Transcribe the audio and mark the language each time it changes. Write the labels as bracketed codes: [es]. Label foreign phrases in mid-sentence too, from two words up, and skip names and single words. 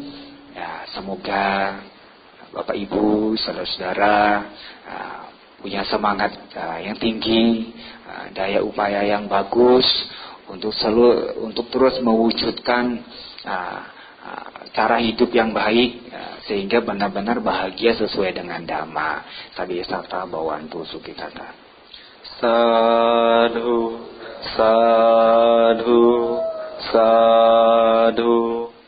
[id] Ya, semoga Bapak Ibu, saudara-saudara punya semangat yang tinggi, daya upaya yang bagus untuk terus mewujudkan cara hidup yang baik, sehingga benar-benar bahagia sesuai dengan Dhamma. [pi] Sabi sarta bawantu sukitata. Sadhu, sadhu, sadhu.